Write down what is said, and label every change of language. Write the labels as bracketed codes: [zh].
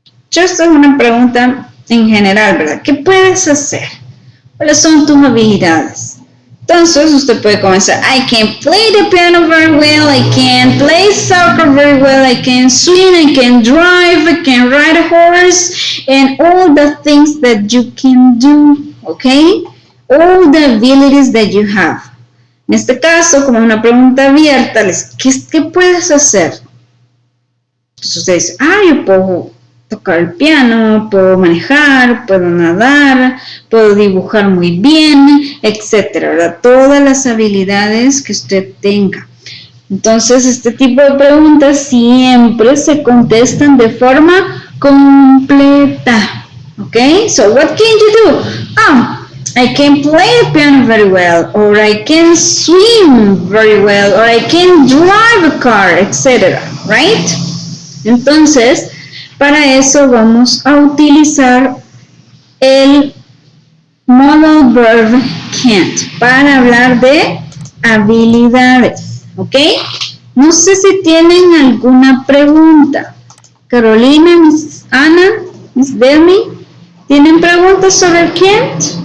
[es] Esto es una pregunta en general, ¿verdad? ¿Qué puedes hacer? ¿Cuáles son tus habilidades? Entonces, usted puede comenzar, [en] I can play the piano very well, I can play soccer very well, I can swim, I can drive, I can ride a horse, and all the things that you can do, okay? All the abilities that you have. [es] En este caso, como una pregunta abierta, ¿qué puedes hacer? Entonces usted dice, yo puedo tocar el piano, puedo manejar, puedo nadar, puedo dibujar muy bien, etcétera, ¿verdad? Todas las habilidades que usted tenga. Entonces, este tipo de preguntas siempre se contestan de forma completa. ¿Ok? [en] So, what can you do? I can play the piano very well, or I can swim very well, or I can drive a car, etc. Right? [es] Entonces, para eso vamos a utilizar el modal verb can't para hablar de habilidades, ¿ok? No sé si tienen alguna pregunta. Carolina, Miss Ana, Miss Delmy, ¿tienen preguntas sobre el can't?